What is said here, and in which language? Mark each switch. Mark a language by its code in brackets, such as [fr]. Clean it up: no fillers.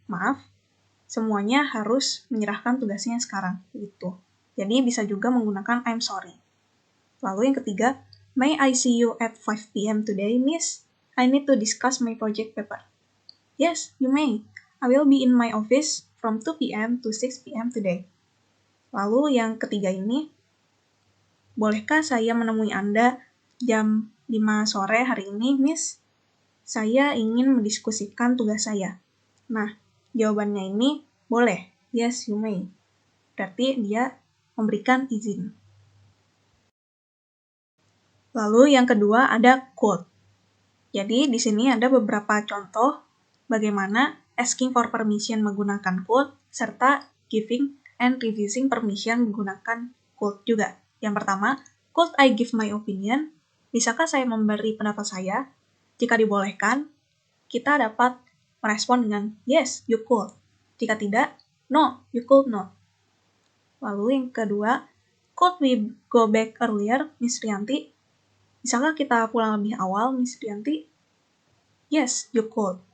[id] Maaf, semuanya harus menyerahkan tugasnya sekarang. Gitu. Jadi, bisa juga menggunakan [en] I'm sorry. [id] Lalu yang ketiga, [en] May I see you at 5 p.m. today, miss? I need to discuss my project paper. Yes, you may. I will be in my office from 2 p.m. to 6 p.m. today. [id] Lalu yang ketiga ini, bolehkah saya menemui Anda jam 5 sore hari ini, miss? Saya ingin mendiskusikan tugas saya. Nah, jawabannya ini boleh. [en] Yes, you may. [id] Berarti dia memberikan izin. Lalu yang kedua ada could. Jadi di sini ada beberapa contoh bagaimana asking for permission menggunakan could serta giving and refusing permission menggunakan could juga. Yang pertama, [en] could I give my opinion? [id] Bisakah saya memberi pendapat saya? Jika dibolehkan, kita dapat merespon dengan [en] yes, you could. [id] Jika tidak, [en] no, you could not. [id] Lalu yang kedua, [en] could we go back earlier, Miss Rianti? [id] Bisakah kita pulang lebih awal, Miss Rianti? [en] Yes, you could.